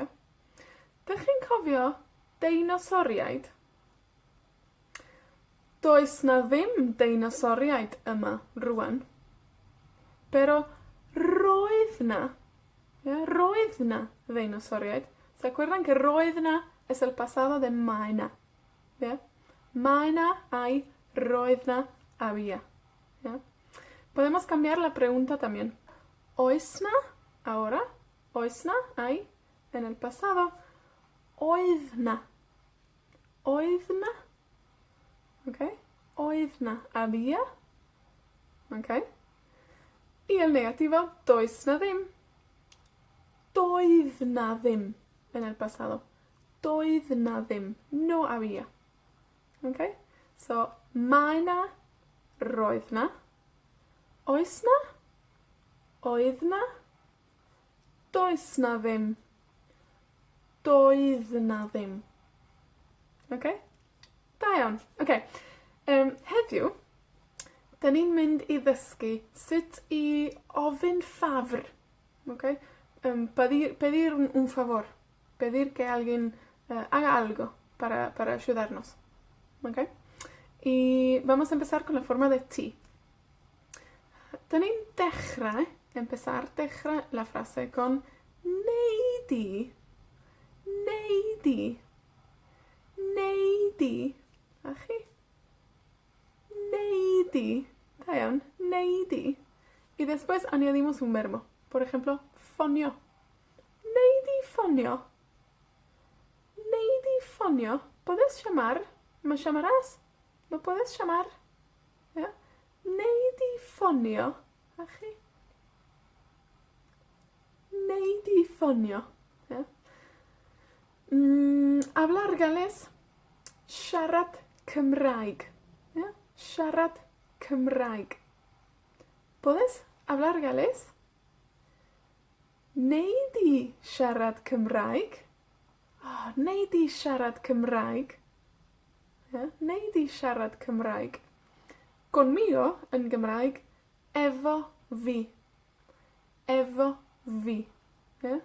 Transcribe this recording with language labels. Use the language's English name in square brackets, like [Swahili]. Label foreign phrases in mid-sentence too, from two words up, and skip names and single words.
[Welsh] Dych chi'n cofio deinosoriaid? Does na ddim deinosoriaid yma rwan. Pero roedd na, roedd na deinosoriaid. [Spanish] ¿Se acuerdan que [Welsh] roedd na [Spanish] es el pasado de [Welsh] mae na? [Spanish] ¿Ya? [Welsh] Mae na hay, roedd na había. [Spanish] ¿Ya? Podemos cambiar la pregunta también. [Welsh] Oes na, [Spanish] ahora, [Welsh] oes na [Spanish] hay, en el pasado, [Welsh] oedd na. Oedd na. ¿Ok? Oedd na había. ¿Ok? [Spanish] Y el negativo, [Welsh] does na ddim. Doedd na ddim [Spanish] en el pasado. [Welsh] Doedd na ddim. [Spanish] No había. Okay? [Welsh] So, mae na, roedd na. Oes na, oedd na. Does na ddim. Doedd na ddim. Okay? Da iawn. Okay. Heddiw, da ni'n mynd i ddysgu sut i ofyn ffafr. [Spanish] Okay? Pedir un favor. Pedir que alguien haga algo para ayudarnos. ¿Ok? Y vamos a empezar con la forma de ti. [Welsh] Da ni'n [Spanish] empezar la frase con neidi. [Welsh] Neidi. Neidi. Achi? Neidi. Da iawn. Neidi. [Spanish] Y después añadimos un verbo. Por ejemplo, [Welsh] fonio. Neidi fonio. Neidi fonio. [Spanish] ¿Puedes llamar? ¿Me llamarás? ¿Me puedes llamar? ¿Ya? [Welsh] Neidi fonio. Achi? Neidi fonio. ¿Ya? [Spanish] Hablar galés. [Welsh] Siarad Cymraeg. ¿Ya? Siarad Cymraeg. [Spanish] ¿Puedes hablar galés? [Welsh] Neidi siarad Cymraeg. Oh, neidi siarad Cymraeg. Yeah? Neidi siarad Cymraeg. [Spanish] Conmigo, en Gymraeg, [Welsh] efo fi. Efo fi. Yeah?